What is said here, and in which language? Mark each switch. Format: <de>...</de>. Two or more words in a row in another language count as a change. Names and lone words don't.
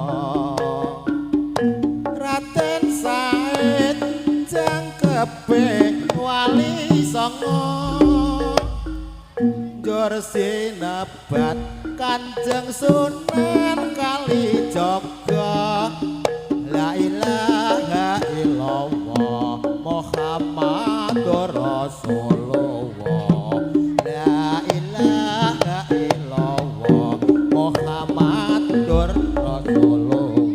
<jv>Raden Said jangkepe wali songo njur sinebat</jv> <ar>Kanjeng Sunan Kalijaga لا إله إلا الله محمد رسول الله لا إله إلا الله محمد رسول الله</ar>